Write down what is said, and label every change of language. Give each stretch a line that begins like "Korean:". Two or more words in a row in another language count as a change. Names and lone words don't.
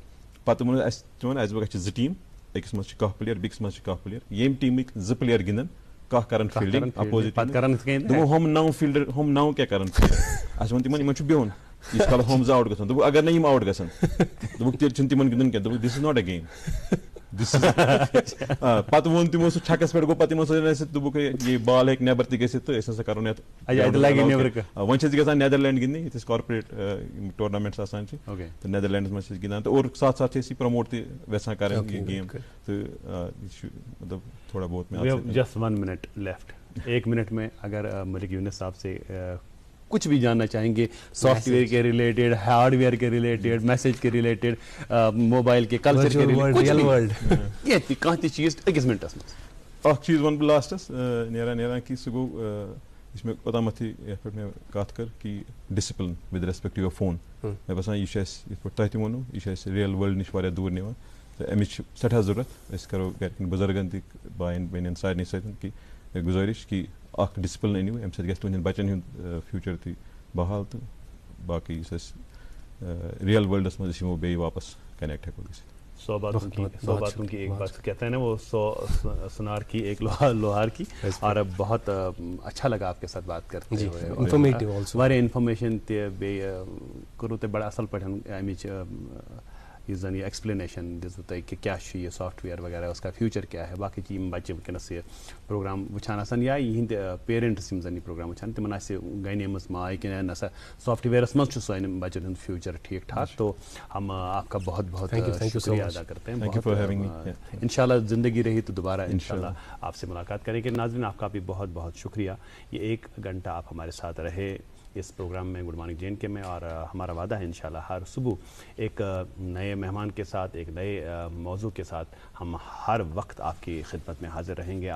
Kashmiri: پتہٕ ووٚن اَسہِ تِمن اَسہِ دوٚپ اَسہِ چھِ 2 ٹیٖم أکِس منٛز چھِ 10 پٕلیر بیٚکِس منٛز چھِ 10 پٕلیر ییٚمہِ ٹیٖمٕکۍ 2 پٕلیر گِنٛدن 10 کرن فیٖلڈِنٛگ اپوزِٹ دوٚپُن ہُم 9 فیٖلڈر ہُم 9 کیٛاہ کرن اَسہِ ووٚن تِمن یِمن چھُ بِہُن ییٖتِس کالس ہُم 2 آوُٹ گژھن. دوٚپُکھ اگر نہٕ یِم آوُٹ گژھن دوٚپُکھ تیٚلہِ چھُنہٕ تِمن گِنٛدُن کینٛہہ.
English: دوٚپُکھ this is not a game.
Kashmiri: پتہٕ ووٚن تِمو سُہ چھکس پٮ۪ٹھ گوٚو پتہٕ تِمن سۭتۍ اَسہِ دوٚپُکھ یہِ بال ہیٚکہِ نٮ۪بر تہِ گٔژھِتھ تہٕ أسۍ ہسا کرو یتھ وۄنۍ چھِ أسۍ گژھان نیدرلینڈ گِنٛدنہِ ییٚتہِ أسۍ کارپوریٹ یِم ٹورنامینٹس آسان چھِ تہٕ نیدرلینڈس منٛز چھِ أسۍ گِنٛدان تہٕ
Urdu: اور ساتھ ساتھ
Kashmiri: چھِ أسۍ یہِ پرٛموٹ تہِ یژھان کرٕنۍ یہِ گیم. تہٕ یہِ چھُ مطلب
Urdu: تھوڑا بہت
English: just 1 minute left.
Urdu: 1 منٹ میں اگر ملک یونس صاحب سے کچھ بھی جاننا چاہیں گے سافٹ ویئر کے ریلیٹڈ ہارڈ ویئر کے ریلیٹڈ میسج کے ریلیٹڈ موبائل کے کلچر کے ریلیٹڈ
Kashmiri: کانٛہہ تہِ چیٖز أکِس مِنٹس منٛز. اکھ چیٖز وَنہٕ بہٕ لاسٹس نیران کہِ سُہ گوٚو یُس مےٚ اوٚتامَتھٕے یَتھ پٮ۪ٹھ مےٚ کَتھ کٔر کہِ
English: discipline with respect to your phone
Kashmiri: مےٚ باسان یہِ چھُ اَسہِ یِتھ پٲٹھۍ تۄہہِ تہِ ووٚنوٕ یہِ چھُ اَسہِ
English: real world
Kashmiri: نِش واریاہ دوٗر نِوان تہٕ اَمِچ چھِ سٮ۪ٹھاہ ضوٚرتھ. أسۍ کَرو گرِکٮ۪ن بُزرگن تہِ بایَن بیٚنٮ۪ن سارنٕے سۭتۍ کہِ گُزٲرِش کہِ اکھ ڈِسپلن أنِو اَمہِ سۭتۍ گژھِ تُہنٛدٮ۪ن بچن ہُنٛد فیوٗچر تہِ بحال تہٕ باقٕے یُس اَسہِ رِیل وٲلڈس منٛز أسۍ یِمو بیٚیہِ واپس کنیکٹ ہٮ۪کو گٔژھِتھ.
Urdu: 100 باتوں کی ایک بات کہتے ہیں نا وہ 100 سنار کی ایک لوہار کی. اور بہت اچھا لگا آپ کے ساتھ بات کرتے ہوئے
Kashmiri: واریاہ انفارمیشن تہِ بیٚیہِ کوٚروٕ تۄہہِ بڑٕ اصل پٲٹھۍ امِچ یُس زن یہِ ایکسپلینیشن دِژوٕ تۄہہِ کہِ کیٛاہ چھُ یہِ سافٹ وِیَر وغیرہ
Urdu: اس کا فیوٗچر کیٛاہ ہے.
Kashmiri: باقٕے چھِ یِم بچہِ وٕنکٮ۪نس یہِ پروگرام وٕچھان آسان یا یِہٕنٛدۍ پیرنٹس یِم زن یہِ پروگرام وٕچھان تِمن آسہِ گنیمٕژ ماے کہِ نہ سا سافٹ وِیرس منٛز چھُ سانٮ۪ن بچن ہُنٛد فیوٗچر ٹھیٖک ٹھاک.
Urdu: تو ہم آپ کا بہت بہت شکریہ ادا کرتے ہیں. انشاء اللہ زندگی رہی تو دوبارہ انشاء اللہ آپ سے ملاقات کریں گے. ناظرین آپ کا بھی بہت بہت شکریہ. یہ 1 گھنٹہ آپ ہمارے ساتھ رہے اس پروگرام میں گڈ مارننگ جے اینڈ کے میں اور ہمارا وعدہ ہے انشاءاللہ ہر صبح ایک نئے مہمان کے ساتھ ایک نئے موضوع کے ساتھ ہم ہر وقت آپ کی خدمت میں حاضر رہیں گے.